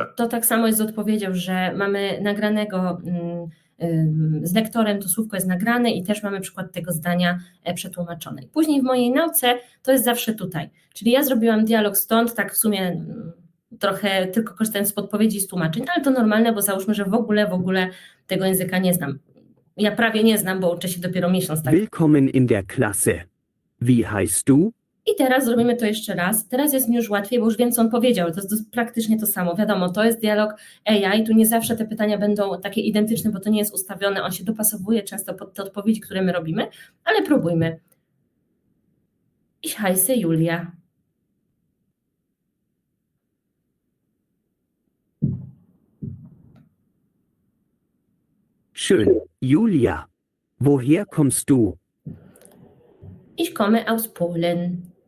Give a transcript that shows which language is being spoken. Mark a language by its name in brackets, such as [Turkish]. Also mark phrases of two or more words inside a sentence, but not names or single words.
[Polish] to tak samo jest z odpowiedzią, że mamy nagranego z lektorem, to słówko jest nagrane i też mamy przykład tego zdania przetłumaczone. I później w mojej nauce to jest zawsze tutaj. Czyli ja zrobiłam dialog stąd, tak w sumie trochę tylko korzystając z podpowiedzi i z tłumaczeń, ale to normalne, bo załóżmy, że w ogóle tego języka nie znam. Ja prawie nie znam, bo uczę się dopiero miesiąc. Tak. [German] Willkommen in der Klasse. Wie heißt du? [Polish] I teraz zrobimy to jeszcze raz. Teraz jest mi już łatwiej, bo już wiem, co on powiedział. To jest praktycznie to samo. Wiadomo, to jest dialog AI. Tu nie zawsze te pytania będą takie identyczne, bo to nie jest ustawione. On się dopasowuje często pod te odpowiedzi, które my robimy, ale próbujmy. [German] Ich heiße Julia. Schön. Julia. Woher kommst du? Ich komme aus Polen.